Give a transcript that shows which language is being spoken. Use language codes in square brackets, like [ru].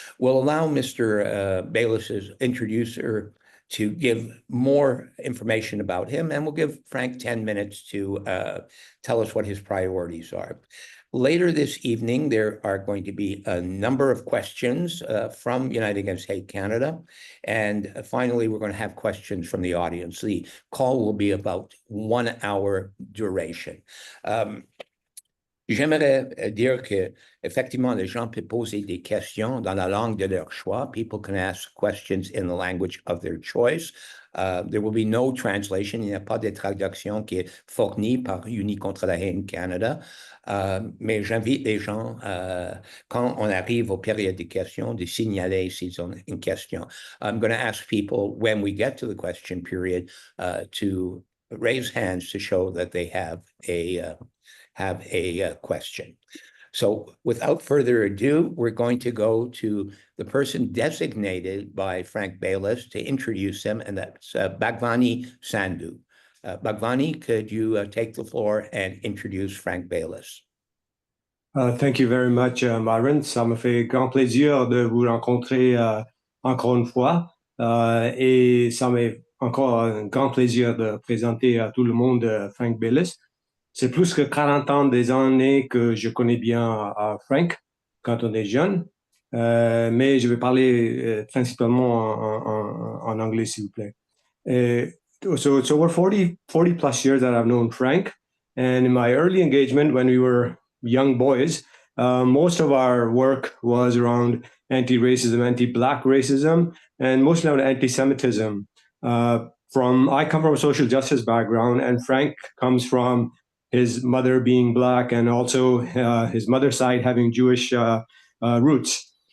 [en] We'll allow Mr. Baylis's introducer to give more information about him, and we'll give Frank 10 minutes to tell us what his priorities are. Later this evening, there are going to be a number of questions from United Against Hate Canada. And finally, we're going to have questions from the audience. The call will be about 1 hour duration. [fr] J'aimerais dire que, effectivement, les gens peuvent poser des questions dans la langue de leur choix. [en] People can ask questions in the language of their choice. There will be no translation. [fr] Il n'y a pas de traduction qui est fournie par Unis contre la haine Canada. Mais j'invite les gens, quand on arrive aux périodes de questions, de signaler s'ils ont une question. [en] I'm going to ask people, when we get to the question period, to raise hands to show that they have a question. So without further ado, we're going to go to the person designated by Frank Baylis to introduce him, and that's Bhagwani Sandhu. Bhagwani, could you take the floor and introduce Frank Baylis? Thank you very much, Marvin. [fr] Ça me fait grand plaisir de vous rencontrer encore une fois. Et ça m'est encore un grand plaisir de présenter à tout le monde Frank Baylis. C'est plus que 40 ans des années que je connais bien Frank quand on est jeune, mais je vais parler principalement en anglais, s'il vous plaît. [en] So we're 40 plus years that I've known Frank, and in my early engagement when we were young boys, most of our work was around anti-racism, anti-Black racism, and mostly around anti-Semitism. I come from a social justice background, and Frank comes from his mother being Black and also his mother's side having Jewish roots.